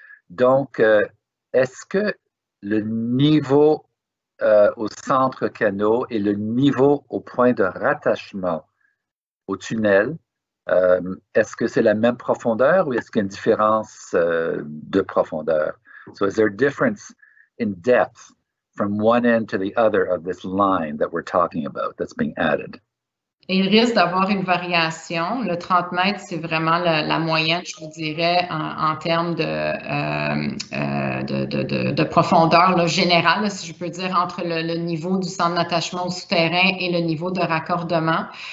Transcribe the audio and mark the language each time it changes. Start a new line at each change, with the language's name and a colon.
French: Donc, est-ce que le niveau au centre canot et le niveau au point de rattachement au tunnel, est-ce que c'est la même profondeur ou est-ce qu'il y a une différence de profondeur?
English: So is there a difference in depth from one end to the other of this line that we're talking about that's being added?
French: Il risque d'avoir une variation. Le 30 mètres, c'est vraiment la moyenne, je vous dirais, en termes de profondeur là, générale, là, si je peux dire, entre le niveau du centre d'attachement au souterrain et le niveau de raccordement.